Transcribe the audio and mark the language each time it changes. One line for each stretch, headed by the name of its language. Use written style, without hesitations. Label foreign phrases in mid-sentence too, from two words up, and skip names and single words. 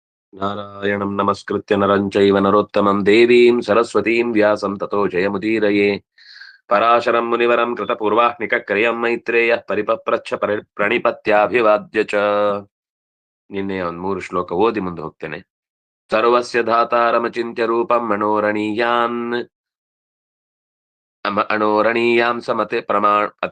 Sanskrit: ನಾರಾಯಣಂ ನಮಸ್ಕೃತ್ಯ ನರಂ ಚೈವ ನರೋತ್ತಮಂ ದೇವೀಂ ಸರಸ್ವತೀಂ ವ್ಯಾಸಂ ತತೋ ಜಯಮುದೀರಯೇ. ಪರಾಶರಂ ಮುನಿವರಂ ಕೃತಪೂರ್ವಾಹ್ನಿಕ ಕ್ರಿಯಂ ಮೈತ್ರೇಯ ಪರಿಪಪ್ರಚ್ಛ ಪ್ರಣಿಪತ್ಯಾಭಿವಾದ್ಯ ಚ.
Kannada: ನಿನ್ನೆ ಒಂದ್ 3 ಶ್ಲೋಕ ಓದಿ ಮುಂದೆ ಹೋಗ್ತೇನೆ.
Sanskrit: ಸರ್ವಸ್ಯ ಧಾತಾರಮಚಿಂತ್ಯ ರೂಪಂ ಅಣೋರಣೀಯಾಂ ಸಮತೆ ಅತಿ